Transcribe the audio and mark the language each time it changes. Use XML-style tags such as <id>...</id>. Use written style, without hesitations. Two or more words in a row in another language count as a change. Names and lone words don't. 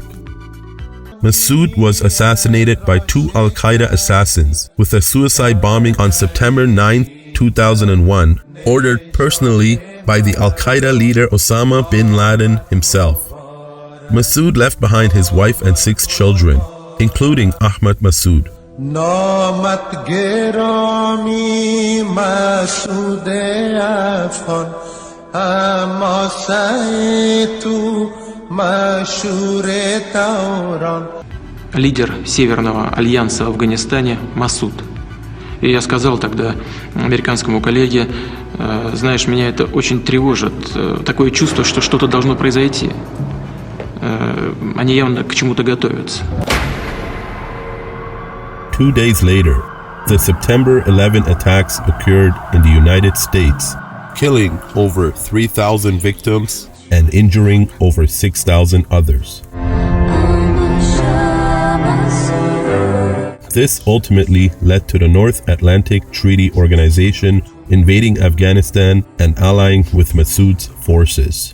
<en>Massoud was assassinated by two Al-Qaeda assassins with a suicide bombing on September 9, 2001, ordered personally by the Al-Qaeda leader Osama bin Laden himself. Massoud left behind his wife and 6 children, including Ahmad Massoud.</en> <fa>نامت گرامی مسعود افغان اما سعی تو مشهور دوران.</fa> <ru>Лидер Северного альянса в Афганистане Масуд. И я сказал тогда американскому коллеге, знаешь, меня это очень тревожит, такое чувство, что что-то должно произойти. Они явно к чему-то готовятся.</ru> <en>2 days later, the September 11 attacks occurred in the United States, killing over 3,000 victims and injuring over 6,000 others. This ultimately led to the North Atlantic Treaty Organization invading Afghanistan and allying with Massoud's forces.</en>